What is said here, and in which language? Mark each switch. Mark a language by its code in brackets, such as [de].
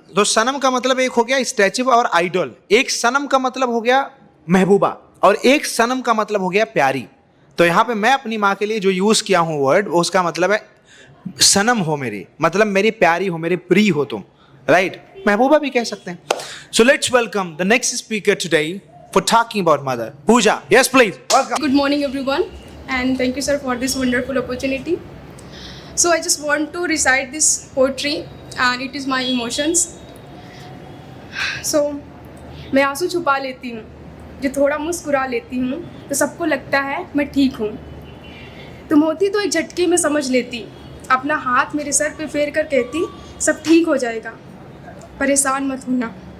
[hi] तो सनम का मतलब एक हो गया स्टैचू और आइडल, एक सनम का मतलब हो गया महबूबा, और एक सनम का मतलब हो गया प्यारी. तो यहाँ पे मैं अपनी माँ के लिए जो यूज़ किया हूँ वर्ड, उसका मतलब है सनम हो मेरी, मतलब मेरी प्यारी हो, मेरी प्रिय हो तुम. [en] right, [hi] महबूबा भी कह सकते हैं. [en] So let's welcome the next speaker today for talking about mother. Pooja, yes please, welcome. Good morning everyone, and thank you sir for this wonderful opportunity. So I just want to recite this poetry and it is my emotions. [hi] So मैं आंसू छुपा लेती हूँ, जो थोड़ा मुस्कुरा लेती हूँ तो सबको लगता है मैं ठीक हूँ. तुम होती तो एक झटके में समझ लेती, अपना हाथ मेरे सर पे फेर कर कहती सब ठीक हो जाएगा, परेशान मत होना.